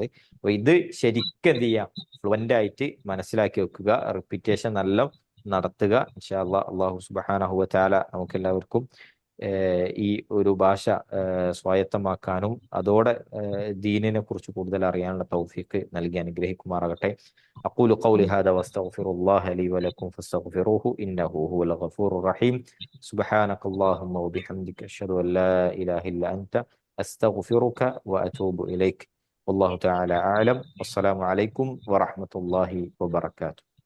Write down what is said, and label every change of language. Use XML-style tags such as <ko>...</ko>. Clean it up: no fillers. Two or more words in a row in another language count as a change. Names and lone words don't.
<ml>അപ്പൊ ഇത് ശരിക്കും എന്ത് ചെയ്യാം, ഫ്ലുവന്റ് ആയിട്ട് മനസ്സിലാക്കി വെക്കുക, റിപ്പീറ്റേഷൻ നല്ല നടത്തുക.</ml> <ar>إن شاء الله. الله سبحانه وتعالى</ar> <ml>നമുക്ക് എല്ലാവർക്കും ഈ ഒരു ഭാഷ സ്വായത്തമാക്കാനും അതോടെ ദീനിനെ കുറിച്ച് കൂടുതൽ അറിയാനുള്ള തൗഫീഖ് നൽകി അനുഗ്രഹിക്കുമാറാകട്ടെ.</ml> <ar>أقول قولي هذا وأستغفر الله لي ولكم فاستغفروه إنه هو الغفور الرحيم. سبحانك اللهم وبحمدك أشهد أن لا إله إلا أنت أستغفرك وأتوب إليك. والله تعالى أعلم. والسلام عليكم ورحمة الله وبركاته.</ar>